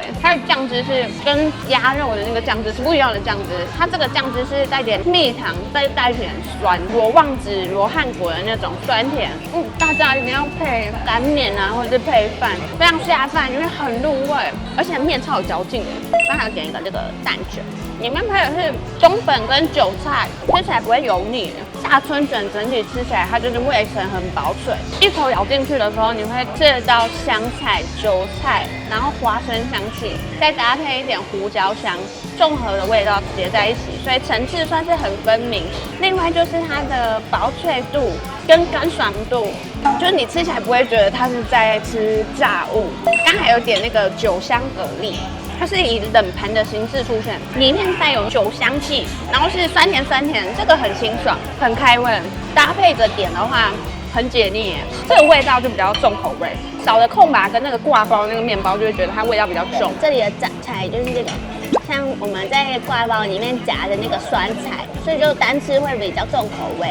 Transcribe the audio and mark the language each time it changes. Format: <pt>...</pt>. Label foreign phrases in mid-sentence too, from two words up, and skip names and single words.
<zh>它的醬汁是跟鴨肉的那個醬汁是不一樣的醬汁，它這個醬汁是帶點蜜糖，再帶一點酸，羅望子、羅漢果的那種酸甜。大家一定要配乾麵啊，或者是配飯，非常下飯，因為很入味，而且麵超有嚼勁的。那還要點一個這個蛋卷，裡面配的是冬粉跟韭菜，吃起來不會油膩。下春卷整體吃起來它就是味层很薄脆，一口咬進去的時候，你會吃得到香菜、韭菜，然後花生香氣，再搭配一點胡椒香，綜合的味道結在一起，所以層次算是很分明。另外就是它的薄脆度跟乾爽度，就是你吃起來不會覺得它是在吃炸物。刚還有點那個酒香蛤蜊。它是以冷盤的形式出现，裡面帶有酒香氣，然後是酸甜，這個很清爽，很開胃。搭配着點的話，很解膩耶。這個味道就比較重口味，少了控把跟那個掛包那個麵包，就會覺得它味道比較重。這裡的雜菜就是這個，像我們在掛包裡面夾的那個酸菜，所以就單吃會比較重口味。</zh>